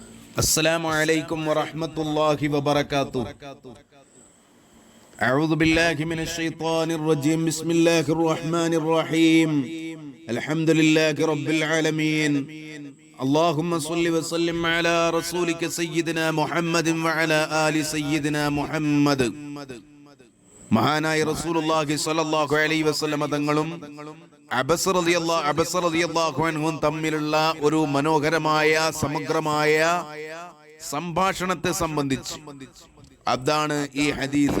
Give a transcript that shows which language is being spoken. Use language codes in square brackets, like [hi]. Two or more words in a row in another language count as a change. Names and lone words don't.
[ar] السلام عليكم ورحمة الله وبركاته. أعوذ بالله من الشيطان الرجيم. بسم الله الرحمن الرحيم. الحمد لله رب العالمين. اللهم صل وسلم على رسولك سيدنا محمد وعلى آل سيدنا محمد. [ml] മഹാനായ [ar] رسول الله صلى الله عليه وسلم [ml] തങ്ങളും അബസ് [ar] رضي الله عنهم [ml] തമ്മിലുള്ള ഒരു മനോഹരമായ സമഗ്രമായ സംഭാഷണത്തെ സംബന്ധിച്ച് അതാണ് ഈ ഹദീസ്.